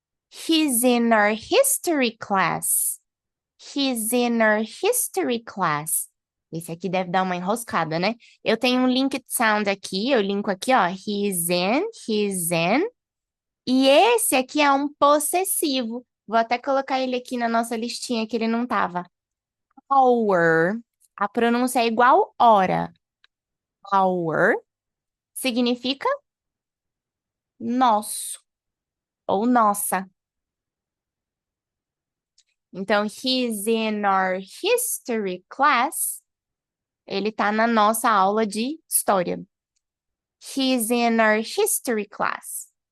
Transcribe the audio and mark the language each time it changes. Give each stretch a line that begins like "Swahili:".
English: He's in our history class. He's in our history class.
Portuguese: Esse aqui deve dar uma enroscada, né? Eu tenho um linked sound aqui, eu linko aqui, ó.
English: He's in, he's in.
Portuguese: E esse aqui é um possessivo. Vou até colocar ele aqui na nossa listinha que ele não tava. Our. A pronúncia é igual hora. Our significa nosso ou nossa. Então,
English: he's in our history class.
Portuguese: Ele tá na nossa aula de história.
English: He's in our history class.